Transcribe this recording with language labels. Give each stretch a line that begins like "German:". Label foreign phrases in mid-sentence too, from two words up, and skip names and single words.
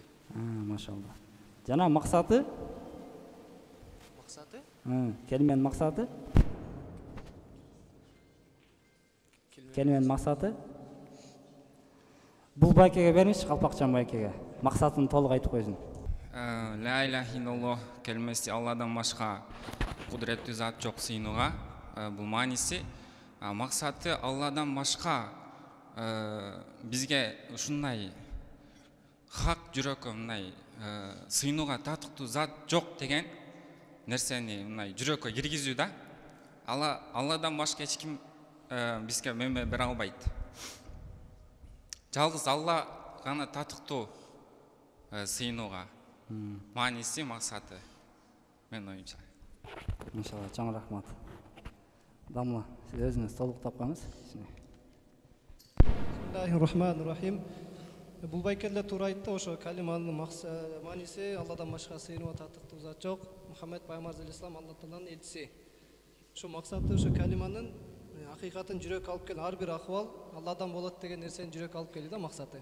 Kyrgyz: Машалла. Жана максаты? Максаты? Келменин максаты? Келменин максаты? Бул байкеге бериңизчи, Калпакчан байкеге. Максатын толук айтып койсун.
Arabic: لا إله إلا الله
Kyrgyz: келмеси Алладан башка кудуреттүү зат жок сыйынууга. Бул мааниси. Максаты Алладан башка бизге ушундай хак жүрөккө мындай сыйынууга татыктуу зат жок деген нерсени мындай жүрөккө киргизүү да. Алладан башка эч ким бизге мөмө бере албайт. Жалгыз Алла гана татыктуу сыйынууга. Мааниси, максаты. Мен оюмча. Машалла, чоң рахмат. Дамла, сиз өзүңүз толук тапкансыз.
Arabic: بسم الله الرحمن الرحيم.
Kyrgyz: Бул байкелде туура айтты, ошо калиманын мааниси Алладан башка сыйынууга татыктуу зат жок. Мухаммед пайгамбар алейхиссалам Алла Тааланын элчиси. Ошо максаты ошо калиманын акыйкатын жүрөк алып кел, ар бир акыбал Алладан болот деген нерсени жүрөк алып келди да максаты.